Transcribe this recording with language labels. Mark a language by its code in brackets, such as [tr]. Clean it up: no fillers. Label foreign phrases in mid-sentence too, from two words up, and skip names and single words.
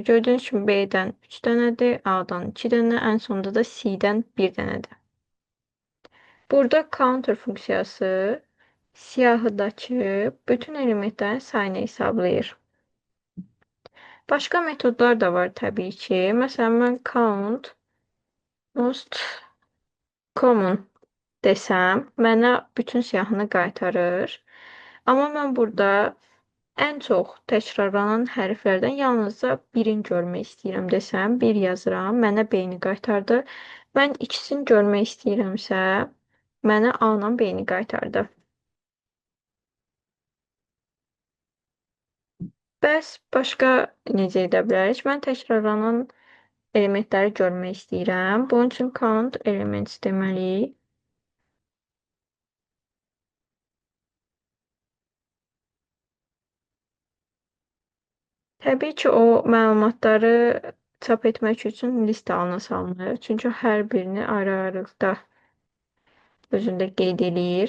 [az] Gördüyünüz kimi B-dən 3 dənədir, A-dan 2 dənə, ən sonunda da C-dən 1 dənədir. Burada counter funksiyası siyahıdakı bütün elementlərin sayını hesablayır. Başqa metodlar da var təbii ki. Məsələn, mən [en] count most common [az] desəm, mənə bütün siyahını qaytarır. Amma mən burada ən çox təkrarlanan hərflərdən yalnızca birini görmək istəyirəm desəm, bir yazıram, mənə B-ni qaytardı. Mən ikisini görmək istəyirəmsə, mənə A-la B-ni qaytardı. Bəs başqa necə edə bilərik? Mən təkrarlanan elementləri görmək istəyirəm. Bunun üçün [en] count elements [az] deməliyik. Təbii ki, o məlumatları çap etmək üçün list halına salınır. Çünki hər birini ayrı-ayrılıqda özündə qeyd eləyir.